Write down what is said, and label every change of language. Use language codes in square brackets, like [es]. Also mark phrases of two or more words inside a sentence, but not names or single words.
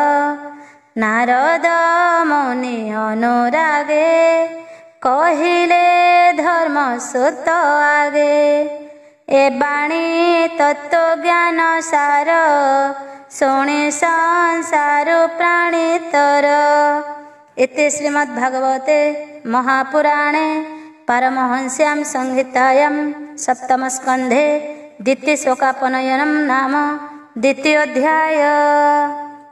[or] ନାରଦ ମୁନି ଅନୁରାଗେ କହିଲେ ଧର୍ମ ସୁତ ଆଗେ ଏ ବାଣୀ ତତ୍ତ୍ୱଜ୍ଞାନ ସାର ଶୁଣି ସଂସାରୁ ପ୍ରାଣିତର [sa] इति श्रीमद्भागवते महापुराणे पारमहंस्यां संहितायां सप्तमस्कन्धे द्वितीयशोकापनयनं नाम द्वितीयोऽध्यायः।